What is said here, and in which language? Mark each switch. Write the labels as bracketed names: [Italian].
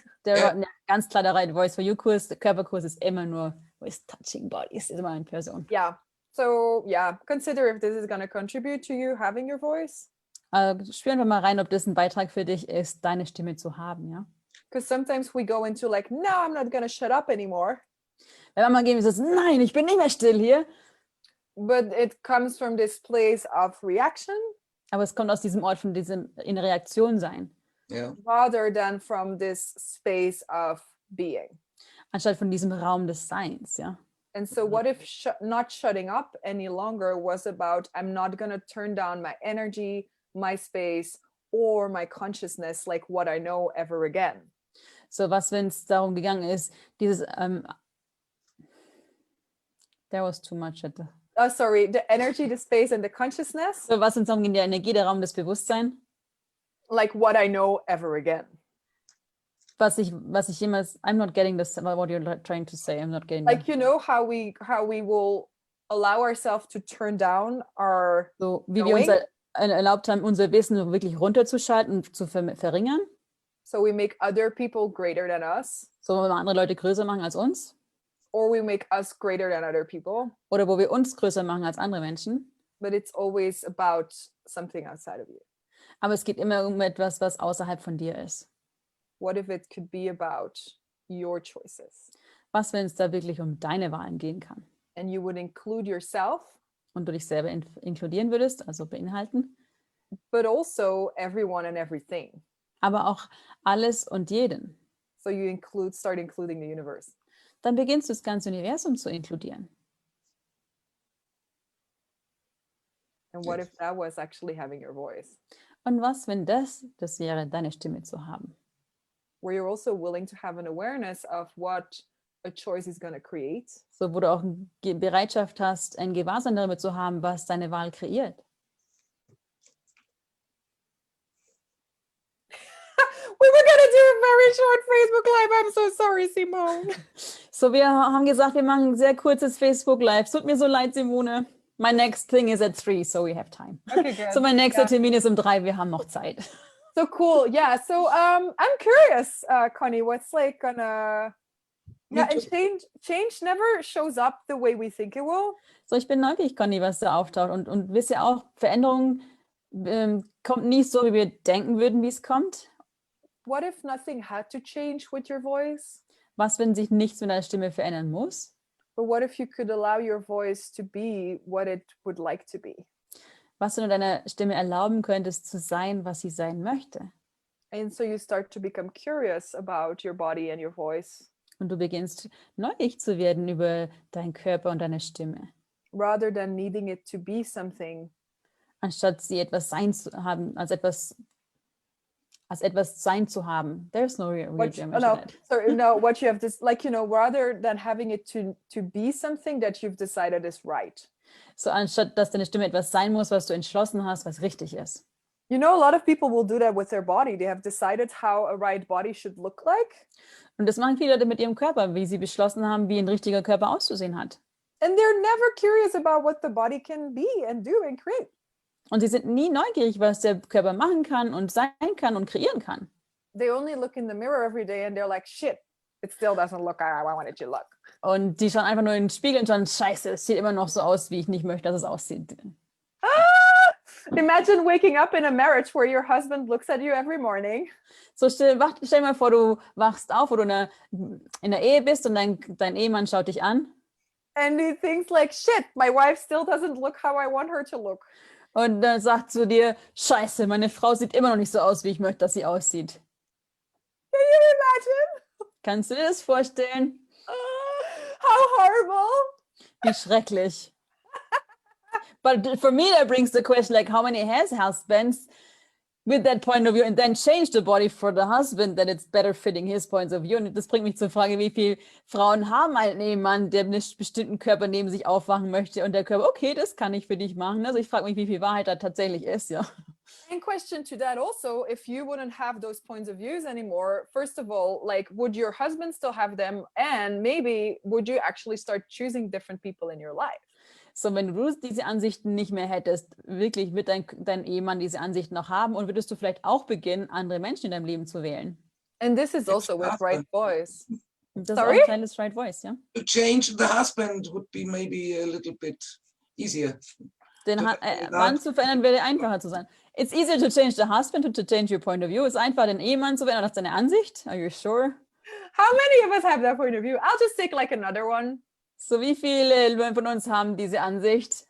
[German] Ja, ganz klar, der Right Voice for You Kurs, der Körperkurs ist immer nur [English] with touching bodies, [German] ist immer in Person. [English] Yeah. So yeah, consider if this is going to contribute to you having your voice. [German] Spüren wir mal rein, ob das ein Beitrag für dich ist, deine Stimme zu haben, ja? [English] Because sometimes we go into like, no, I'm not going to shut up anymore. [German] Wenn man gehen und sagt, nein, ich bin nicht mehr still hier. [English] But it comes from this place of reaction [German] Aber es kommt aus diesem Ort, von diesem in Reaktion sein, ja. [English] rather than from this space of being. [German] anstatt von diesem Raum des Seins, ja? [English] And so what if not shutting up any longer was about, I'm not going to turn down my energy, my space, or my consciousness like what I know ever again. [German] So was, wenn es darum gegangen ist, dieses [English] there was too much at the Oh, sorry, the energy, the space, and the consciousness, [German] so was, wenn es darum ging, der Energie, der Raum, das Bewusstsein, [English] like what I know ever again. [German] was ich jemals, [English] I'm not getting this, what you're trying to say, I'm not getting Like, you know how we will allow ourselves to turn down our [German] so wie wir uns [English] knowing? [German] erlaubt haben, unser Wissen wirklich runterzuschalten und zu verringern, [English] So we make other people greater than us, [German] so wenn wir andere Leute größer machen als uns, [English] or we make us greater than other people, [German] oder wo wir uns größer machen als andere Menschen. [English] but it's always about something outside of you. [German] Aber es geht immer um etwas, was außerhalb von dir ist. [English] What if it could be about your choices? [German] Was, wenn es da wirklich um deine Wahlen gehen kann? [English] And you would include yourself, [German] Und du dich selber inkludieren würdest, also beinhalten, [English] but also everyone and everything. [German] aber auch alles und jeden. [English] So you start including the universe. [German] Dann beginnst du das ganze Universum zu inkludieren. [English] And what if that was actually having your voice? [German] Und was, wenn das wäre, deine Stimme zu haben? [English] Where you're also willing to have an awareness of what a choice is going to create. [German] So, wo du auch eine Bereitschaft hast, ein Gewahrsein darüber zu haben, was deine Wahl kreiert. [English] very short Facebook Live. I'm so sorry, Simone. [German] So, wir haben gesagt, wir machen ein sehr kurzes Facebook Live. Tut mir so leid, Simone. [English] My next thing is at 3, so we have time. Okay, good. [German] So, mein nächster Termin ist um 3, wir haben noch Zeit. [English] So cool. Yeah. So I'm curious, Connie, what's like gonna and change never shows up the way we think it will. [German] So, ich bin neugierig, Conny, was da auftaucht. Und wisst ihr auch, Veränderung kommt nie so, wie wir denken würden, wie es kommt. [English] What if nothing had to change with your voice? [German] Was, wenn sich nichts mit deiner Stimme verändern muss? [English] But what if you could allow your voice to be what it would like to be? [German] Was, wenn du deiner Stimme erlauben könntest, zu sein, was sie sein möchte? [English] And so you start to become curious about your body and your voice. [German] Und du beginnst neugierig zu werden über deinen Körper und deine Stimme. [English] Rather than needing it to be something. [German] Anstatt sie etwas sein zu haben, als etwas sein zu haben. [English] There's no real German. What you have this, like, rather than having it to be something that you've decided is right. [German] So anstatt, dass deine Stimme etwas sein muss, was du entschlossen hast, was richtig ist. [English] A lot of people will do that with their body. They have decided how a right body should look like. [German] Und das machen viele Leute mit ihrem Körper, wie sie beschlossen haben, wie ein richtiger Körper auszusehen hat. [English] And they're never curious about what the body can be and do and create. [German] Und sie sind nie neugierig, was der Körper machen kann und sein kann und kreieren kann. [English] They only look in the mirror every day and they're like, shit, it still doesn't look how I want it to look. [German] Und die schauen einfach nur in den Spiegel und schauen, scheiße, es sieht immer noch so aus, wie ich nicht möchte, dass es aussieht. [English] Imagine waking up in a marriage where your husband looks at you every morning. [German] So stell dir mal vor, du wachst auf, wo du in der Ehe bist und dein Ehemann schaut dich an. [English] And he thinks like, shit, my wife still doesn't look how I want her to look. [German] Und dann sagt zu dir, scheiße, meine Frau sieht immer noch nicht so aus, wie ich möchte, dass sie aussieht. [English] Can you imagine? [German] Kannst du dir das vorstellen? [English] How horrible. [German] Wie schrecklich. [English] But for me, that brings the question, like, how many husbands with that point of view and then change the body for the husband that it's better fitting his points of view. [German] Und das bringt mich zur Frage, wie viele Frauen haben einen Ehemann, der einen bestimmten Körper neben sich aufwachen möchte und der Körper, okay, das kann ich für dich machen. Also ich frage mich, wie viel Wahrheit da tatsächlich ist, ja. [English] And question to that also, if you wouldn't have those points of views anymore, first of all, like, would your husband still have them? And maybe would you actually start choosing different people in your life? [German] So, wenn du diese Ansichten nicht mehr hättest, wirklich wird dein Ehemann diese Ansichten noch haben und würdest du vielleicht auch beginnen, andere Menschen in deinem Leben zu wählen. [English] And this is also with right voice. [German] Das ist auch ein Teil des right voice, ja. [English] To change the husband would be maybe a little bit easier. [German] Den Mann zu verändern, wäre einfacher zu sein. [English] It's easier to change the husband to change your point of view. [German] Es ist einfach, den Ehemann zu verändern, das ist deine Ansicht. [English] Are you sure? How many of us have that point of view? I'll just take like another one. [German] So, wie viele von uns haben diese Ansicht?